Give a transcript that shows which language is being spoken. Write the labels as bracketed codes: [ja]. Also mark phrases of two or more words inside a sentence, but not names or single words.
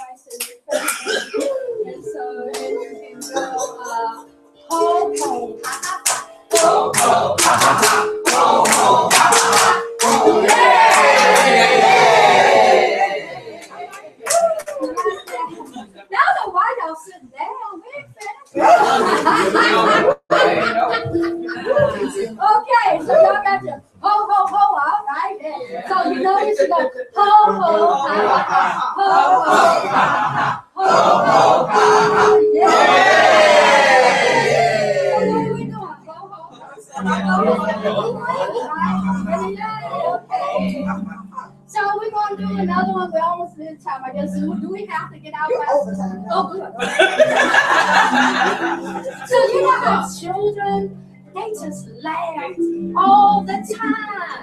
[en] And so, and you can go, ho, ho, ha, ha, ha. Ho, ho, ha, ha, ha. Ho, ho, ha, ha, ha. Now the White House sitting down, we ain't finished. Okay, so y'all got your ho, ho, ho, all right? So you know we should go ho, ho, ha, ha, ho, ho, ha, ha, ho, ho, ha, ha, yeah. So what are we doing? Ho, ho, okay. So we're going to do another one. We're almost in time. I guess. Do we have to get out by time? Oh, good. So you know how children, they just laugh all the time.